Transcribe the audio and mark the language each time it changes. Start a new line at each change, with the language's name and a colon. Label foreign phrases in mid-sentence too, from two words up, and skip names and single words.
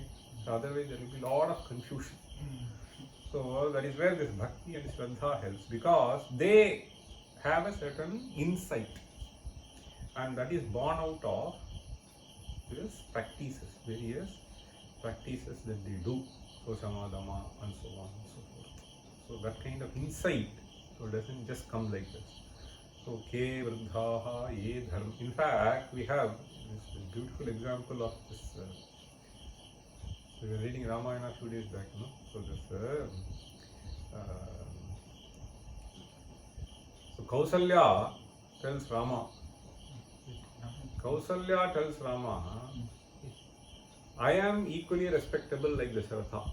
English: So otherwise there will be a lot of confusion. So that is where this bhakti and shraddha helps, because they have a certain insight, and that is born out of various practices that they do, so samadama and so on and so forth. So that kind of insight, so it doesn't just come like this. So ke vruddhaha ye dharma. In fact, we have this beautiful example of this. We were reading Ramayana a few days back, no? So this, so Kausalya tells Rama. Kausalya tells Rama, I am equally respectable like Dasharatha.